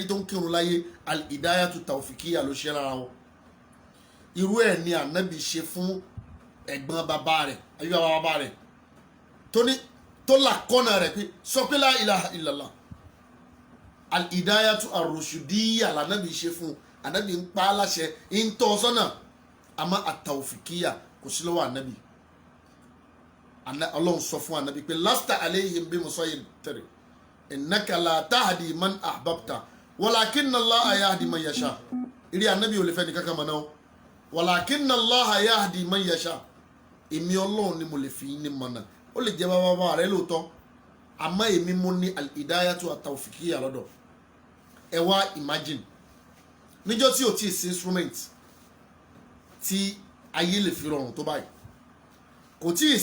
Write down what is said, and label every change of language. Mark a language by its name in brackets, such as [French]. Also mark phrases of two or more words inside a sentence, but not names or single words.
[Yoruba] tó ń kírun láyé ìdáyàtò tàòfìkíyà ló ṣe lára wọn irú ẹ̀ ni ànábì ṣe fún ẹ̀gbọ́n bàbá rẹ̀ ayé bàbá rẹ̀ tó là kọ́nà rẹ̀ pé sọ pé [Arabic] لا إله إلا الله الهداية الرشدية [Yoruba] lànàbì ṣe fún ànábì ń pa á láṣẹ ń tọ́ sọ́nà àmọ́ at-tawfiqiyya kò sí lọ́wọ́ ànábì ọlọ́run sọ fún ànábì pé [Arabic] لست عليهم بمسيطر إنك لا تهدي من أحببت ولكن الله يهدي من يشاء [Yoruba] ìrí ànábì ò lè fẹ́ nìkan kan mọ̀ náà walakinna [Arabic] الله يهدي من يشاء [Yoruba] èmi ọlọ́run ni mo lè fi ní mọ̀nà ó lè jẹ́ bàbá rẹ lóòótọ́ àmọ́ èmi mo ní [Arabic] الهداية التوفيقية [Yoruba] lọ́dọ̀ ẹ wá imagine níjọ́ tí ò tí ì sí instrument tí ayé lè fi rọrùn tó báyìí kò tí ì